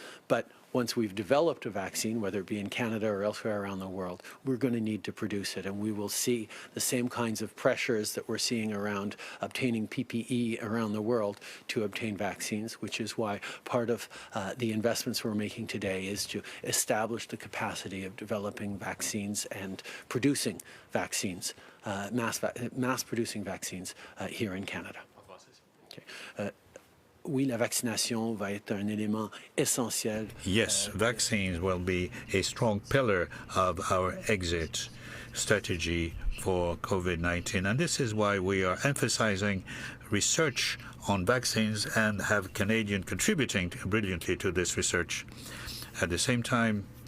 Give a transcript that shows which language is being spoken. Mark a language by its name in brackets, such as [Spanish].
[English] But once we've developed a vaccine, whether it be in Canada or elsewhere around the world, we're going to need to produce it, and we will see the same kinds of pressures that we're seeing around obtaining PPE around the world to obtain vaccines, which is why part of the investments we're making today is to establish the capacity of developing vaccines and producing vaccines, mass producing vaccines here in Canada. Okay. [French] Oui, la vaccination va être un élément essentiel. [English] Yes, vaccines will be a strong pillar of our exit strategy for COVID-19, and this is why we are emphasizing research on vaccines and have Canadians contributing brilliantly to this research. At the same time,